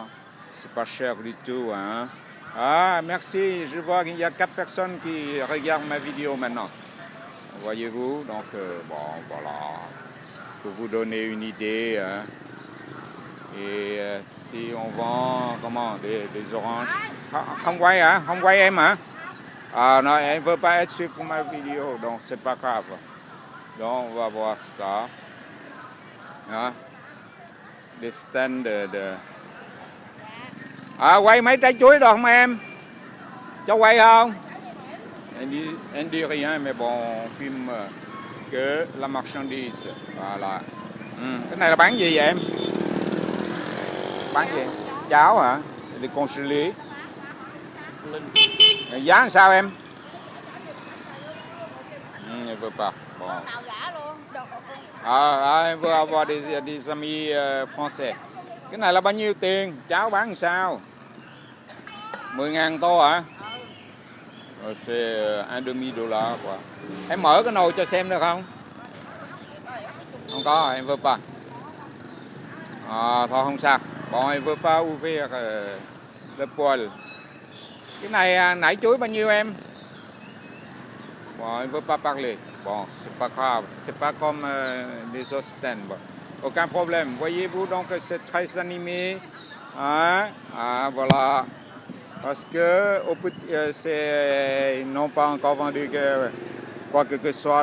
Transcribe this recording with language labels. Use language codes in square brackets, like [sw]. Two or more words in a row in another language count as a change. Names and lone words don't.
[fr] C'est pas cher du tout. Hein? Merci. Je vois qu'il y a 4 personnes qui regardent ma vidéo maintenant. Voyez-vous? Donc, bon, voilà. Pour vous donner une idée. Hein? Et si on vend, des oranges. [vi] Không quay hả? Không quay em hả? [fr] Non, elle ne veut pas être sur pour ma vidéo, donc c'est pas grave. Donc, on va voir ça. Hein? Des stands de... [vi] quay mấy trái chuối được không em? Cho quay không? [fr] Elle dit rien, mais bon, on filme que la marchandise. Voilà. [vi] Cái này là bán gì vậy em? Bán gì? Cháo hả? Để congelé. Giá làm sao em? [fr] Elle veut pas. Bon. [vi] Em vừa [fr] avoir des amis français. [vi] Cái này là bao nhiêu tiền? Cháo bán làm sao? 10.000 tô hả? [fr] C'est $1,5 quoi. [vi] Em mở cái nồi cho xem được không? Không có, [fr] em veut pas. [vi] Thôi không sao. [fr] Bon, em veut pas ouvrir le poêle. [vi] Cái này nải chuối bao nhiêu em? [fr] Bon, il ne veut pas parler. Bon, c'est pas grave. C'est pas comme des autres stands. Bon. Aucun problème. Voyez-vous, donc c'est très animé. Hein? Voilà. Parce que ils n'ont pas encore vendu quoi que ce soit.